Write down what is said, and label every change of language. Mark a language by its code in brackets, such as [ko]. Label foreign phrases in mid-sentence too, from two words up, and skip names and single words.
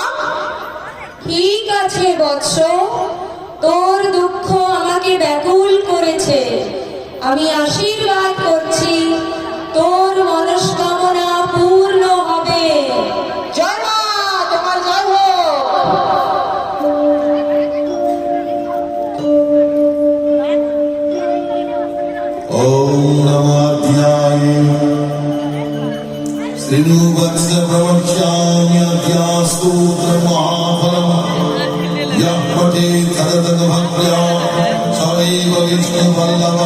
[bn] ঠিক আছে বৎস, তোর দুঃখ আমাকে ব্যাকুল করেছে। আমি আশীর্বাদ করছি তোর মনস্কামনা পূর্ণ হবে। জয় মা, তোমার জয় হোক। [sa] ओम नमः श्रीनुवत्स प्रवक्ष्यामि अद्यास्तोत्र महाफलम् यः पठेत् तदतः भक्त्या सदैव विष्णुवल्लभः।